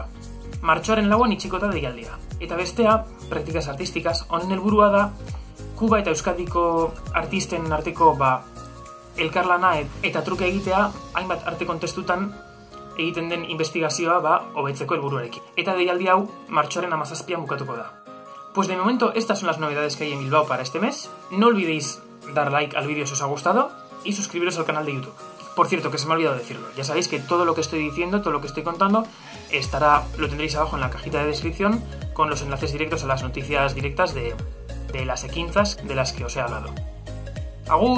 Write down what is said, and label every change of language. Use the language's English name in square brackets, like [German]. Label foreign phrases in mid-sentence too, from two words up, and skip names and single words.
[Basque] Martxoaren 4 itxiko da deialdia. Eta bestea, [Spanish] praktikas artísticas, [Basque] honen helburua da Kuba eta Euskadiko artisten arteko elkarlana eta truke egitea hainbat arte kontestutan egiten den investigazioa hobetzeko helburuarekin. Eta deialdi hau martxoaren 17 bukatuko da. [Spanish] Pues de momento estas son las novedades que hay en Bilbao para este mes. No olvidéis dar like al vídeo si os ha gustado y suscribiros al canal de YouTube. Por cierto, que se me ha olvidado decirlo. Ya sabéis que todo lo que estoy diciendo, todo lo que estoy contando, lo tendréis abajo en la cajita de descripción con los enlaces directos a las noticias directas de las equinzas de las que os he hablado.